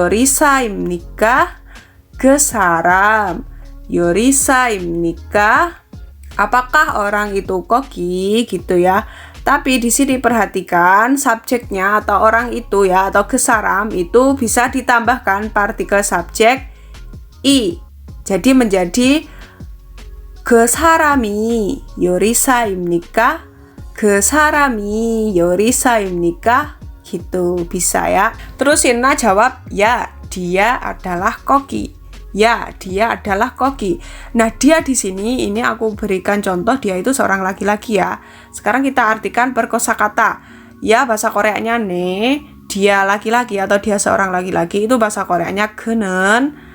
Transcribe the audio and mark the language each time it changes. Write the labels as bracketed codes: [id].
[ko] 요리사입니까? ge saram. 요리사입니까? [id] Apakah orang itu koki gitu ya. Tapi di sini perhatikan subjeknya atau orang itu ya atau ge saram itu bisa ditambahkan partikel subjek i. Jadi menjadi [ko] 그 사람이 요리사입니까? 그 사람이 요리사입니까? [id] Gitu bisa ya. Terus Sina jawab, ya, dia adalah koki. Ya, dia adalah koki. Nah, dia di sini ini aku berikan contoh dia itu seorang laki-laki ya. Sekarang kita artikan per kosakata. Ya, bahasa Koreanya ne, dia laki-laki atau dia seorang laki-laki itu bahasa Koreanya kenen.